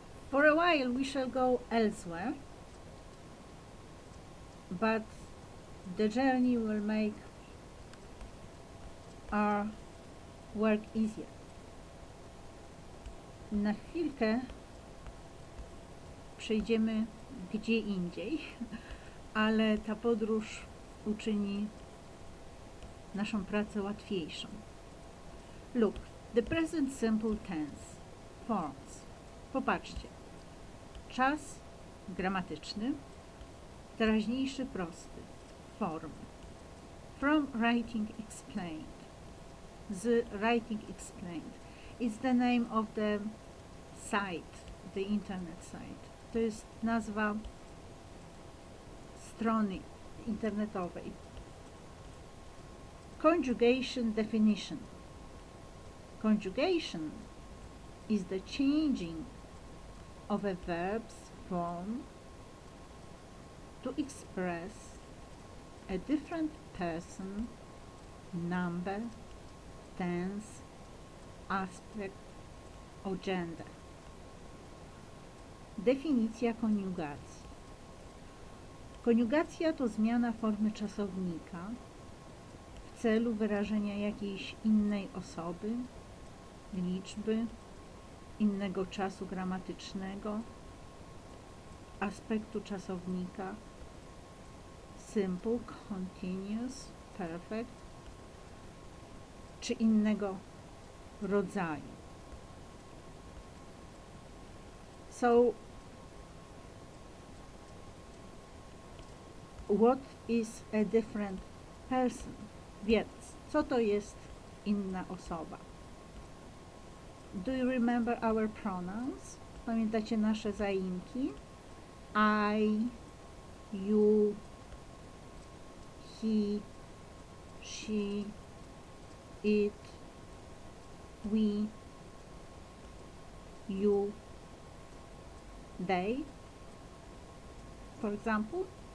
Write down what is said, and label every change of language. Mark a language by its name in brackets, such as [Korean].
[English] For a while we shall go elsewhere, but the journey will make our work easier. [Polish] Na chwilkę przejdziemy gdzie indziej, ale ta podróż uczyni naszą pracę łatwiejszą. [English] Look, the present simple tense forms. [Polish] Popatrzcie. Czas gramatyczny, teraźniejszy prosty, form. [English] From writing explained. The writing explained. It's the name of the site, the internet site. [Polish] To jest nazwa strony internetowej. [English] Conjugation definition. Conjugation is the changing of a verb's form to express a different person, number, tense, aspect or gender. [Polish] Definicja koniugacji. Koniugacja to zmiana formy czasownika w celu wyrażenia jakiejś innej osoby, liczby, innego czasu gramatycznego, aspektu czasownika, [English] simple, continuous, perfect, [Polish] czy innego rodzaju. [English] So, what is a different person? [Polish] Więc, co to jest inna osoba? [English] Do you remember our pronouns? [Polish] Pamiętacie nasze zaimki? [English] I, you, he, she, it, we, you, they, for example.